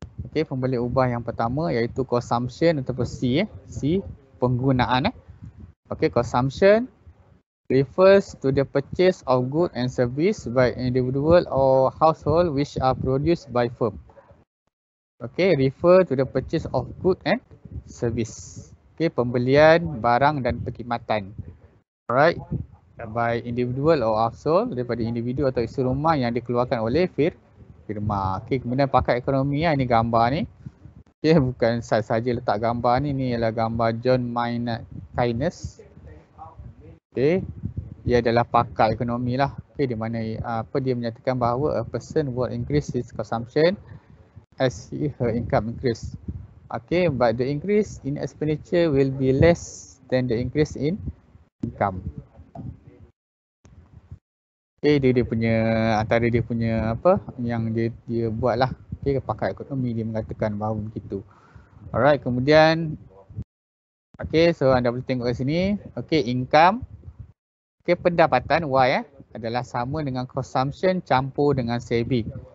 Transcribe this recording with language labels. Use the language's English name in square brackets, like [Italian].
[Malay] Okay, pembeli ubah yang pertama iaitu consumption ataupun C, penggunaan. [English] Okay, consumption refers to the purchase of goods and service by individual or household which are produced by firm. Okay, refer to the purchase of goods and service. [Malay] Okay, pembelian barang dan perkhidmatan. Alright, by individual or household, daripada individu atau isi rumah yang dikeluarkan oleh firma. Okay, kemudian pakai ekonomi ini gambar ni. Okay, bukan saja letak gambar ni ialah gambar John Maynard Keynes. Okay, dia adalah pakar ekonomi lah. [English] Okay, [Malay] di mana dia menyatakan bahawa [English] a person will increase his consumption as her income increase. Okay, but the increase in expenditure will be less than the increase in income. [Malay] Okay, dia punya antara dia punya yang dia buat lah. Okay, pakar ekonomi dia mengatakan bahawa begitu. Alright, kemudian okay, so anda boleh tengok kat sini. Okay, income. Okay, pendapatan Y adalah sama dengan consumption campur dengan saving.